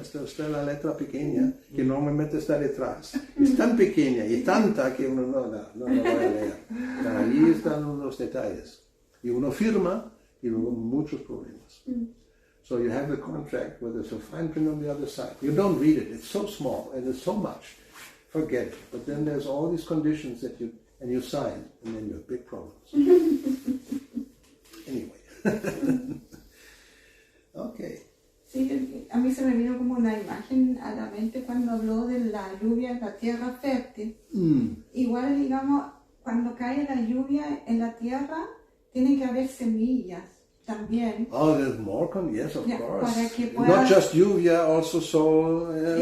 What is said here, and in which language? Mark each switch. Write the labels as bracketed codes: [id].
[es] Esta es la letra pequeña que normalmente está detrás. Es tan pequeña y tanta que uno no la va a leer. Ahí están los detalles. Y uno firma y luego muchos problemas. [en] So you have the contract where there's a fine print on the other side. You don't read it. It's so small and it's so much. Forget it. But then there's all these conditions that you sign, and then you have big problems. Anyway. Okay. [es] Sí, a mí se me vino como una imagen a la mente cuando habló de la lluvia en la tierra fértil. Igual, digamos, cuando cae la lluvia en la tierra, tiene que haber semillas también. [en] Oh, there's more? Yes, of course. [es] Para que pueda... [en] Not just lluvia, also soul.